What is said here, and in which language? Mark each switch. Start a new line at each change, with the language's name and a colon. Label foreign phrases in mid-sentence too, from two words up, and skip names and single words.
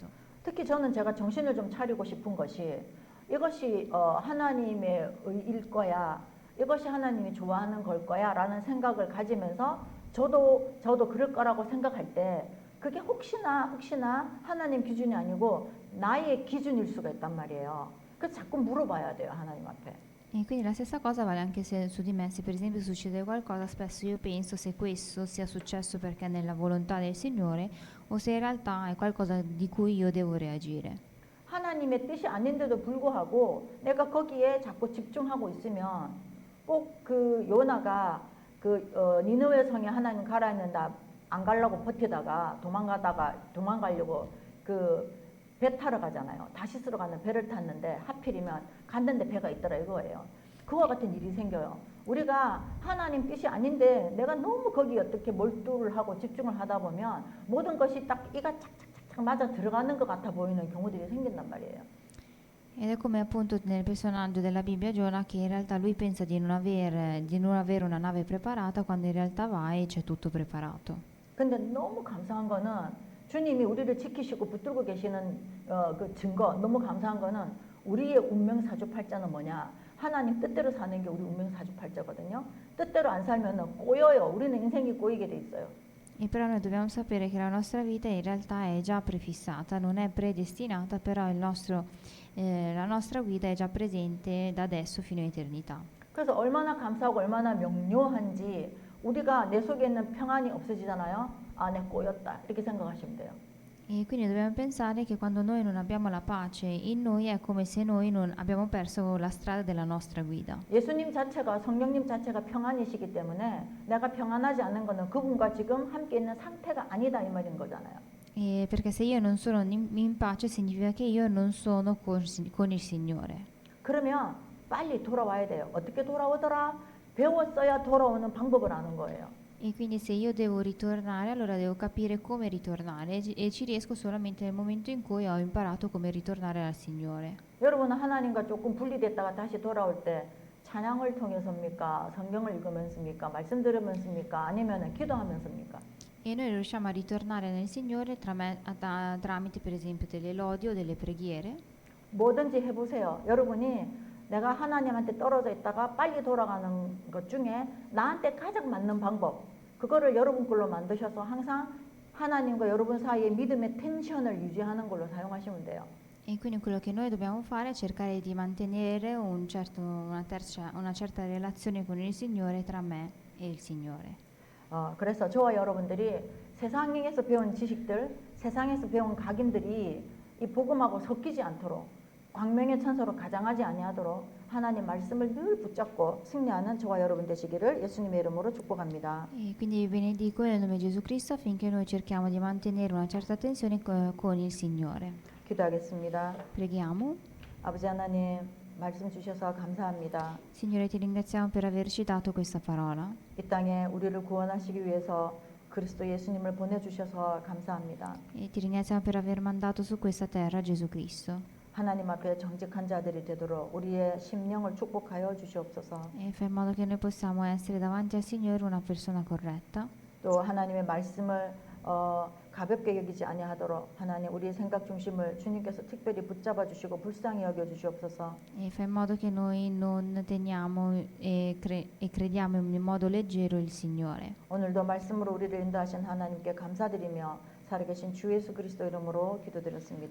Korean: 특히 저는 제가 정신을 좀 차리고 싶은 것이 이것이 하나님의 일 거야, 이것이 하나님이 좋아하는 걸 거야 라는 생각을 가지면서 저도 그럴 거라고 생각할 때 그게 혹시나 하나님 기준이 아니고 나의 기준일 수가 있단 말이에요. 그래서 자꾸 물어봐야 돼요, 하나님 앞에.
Italian: E quindi la stessa cosa vale anche se su di me, se per esempio succede qualcosa, spesso io penso se questo sia successo perché è nella volontà del Signore o se in realtà è qualcosa di cui io devo reagire.
Korean: 하나님의 뜻이 아닌데도 불구하고 내가 거기에 자꾸 집중하고 있으면 꼭 그 요나가 니느웨 성에 하나님 가라 했는데 안 가려고 버티다가 도망가려고 배 타러 가잖아요. 다시스로 가는 배를 탔는데 하필이면 갔는데 배가 있더라 이거예요. 그와 같은 일이 생겨요. 우리가 하나님 뜻이 아닌데 내가 너무 거기에 어떻게 몰두를 하고 집중을 하다 보면 모든 것이 딱 이가 착착착착 맞아 들어가는 것 같아 보이는 경우들이 생긴단 말이에요.
Italian: Ed è come appunto nel personaggio della Bibbia Giona che in realtà lui pensa di non avere una nave preparata quando in realtà va e c'è tutto preparato.
Korean: 근데 너무 감사한 거는 주님이 우리를 지키시고 붙들고 계시는 그 증거 너무 감사한 거는 우리의 운명 사주팔자는 뭐냐? 하나님 뜻대로 사는 게 우리 운명 사주팔자거든요. 뜻대로 안 살면은 꼬여요. 우리는 인생이 꼬이게 돼 있어요.
Italian: E però noi dobbiamo sapere che la nostra vita in realtà è già prefissata, non è predestinata, però la nostra guida è già presente da adesso fino a eternità.
Korean: 그래서 얼마나 감사하고 얼마나 명료한지 우리가 내 속에 있는 평안이 없어지잖아요. 아, 내 꼬였다. 이렇게 생각하시면 돼요.
Italian: E quindi dobbiamo pensare che quando noi non abbiamo la pace in noi è come se noi non abbiamo perso la strada della nostra guida.
Korean: 예수님 자체가 성령님 자체가 평안이시기 때문에 내가 평안하지 않는 거는 그분과 지금 함께 있는 상태가 아니다 이 말인 거잖아요.
Italian: E perché se io non sono in pace significa che io non sono con il Signore.
Korean: 그러면 빨리 돌아와야 돼요. 어떻게 돌아오더라? 배웠어야 돌아오는 방법을 아는 거예요.
Italian: E quindi se io devo ritornare, allora devo capire come ritornare e ci riesco solamente nel momento in cui ho imparato come ritornare al Signore.
Korean: 여러분은 하나님과 조금 분리됐다가 다시 돌아올 때 찬양을 통해서입니까? 성경을 읽으면서입니까? 말씀 들으면서입니까? 아니면 기도하면서입니까?
Italian: E noi riusciamo a ritornare nel Signore tramite per esempio delle lodi o delle preghiere.
Korean: 뭐든지 해보세요. 여러분이 내가 하나님한테 떨어져 있다가 빨리 돌아가는 것 중에 나한테 가장 맞는 방법 그거를 여러분 걸로 만드셔서 항상 하나님과 여러분 사이의 믿음의 텐션을 유지하는 걸로 사용하시면 돼요.
Italian: E quindi quello che noi dobbiamo fare è cercare di mantenere una certa relazione con il Signore tra me e il Signore.
Korean: 그래서 저와 여러분들이 세상에서 배운 지식들, 세상에서 배운 각인들이 이 복음하고 섞이지 않도록 광명의 천사로 가장하지 아니하도록 하나님 말씀을 늘 붙잡고 승리하는 저와 여러분 되시기를 예수님의 이름으로 축복합니다.
Italian: E quindi vi benedico nel nome di Gesù Cristo affinché noi cerchiamo di mantenere una certa tensione con il Signore.
Korean: 기도하겠습니다.
Italian: Preghiamo.
Korean: 아버지 하나님, 말씀 주셔서 감사합니다.
Italian: Signore, ti ringraziamo per averci dato questa parola.
Korean: 이 땅에 우리를 구원하시기 위해서 그리스도 예수님을 보내주셔서 감사합니다.
Italian: E ti ringraziamo per aver mandato su questa terra Gesù Cristo.
Korean: 하나님 앞에 정직한 자들이 되도록 우리의 심령을 축복하여 주시옵소서.
Italian: E fai in modo che noi possiamo essere davanti al Signore una persona corretta.
Korean: 또 하나님의 말씀을 가볍게 여기지 아니하도록 하나님 우리의 생각 중심을 주님께서 특별히 붙잡아 주시고 불쌍히 여겨 주시옵소서.
Italian: E fai in modo che noi non teniamo e crediamo in modo leggero il Signore.
Korean: 오늘도 말씀으로 우리를 인도하신 하나님께 감사드리며 살아계신 주 예수 그리스도 이름으로 기도드렸습니다.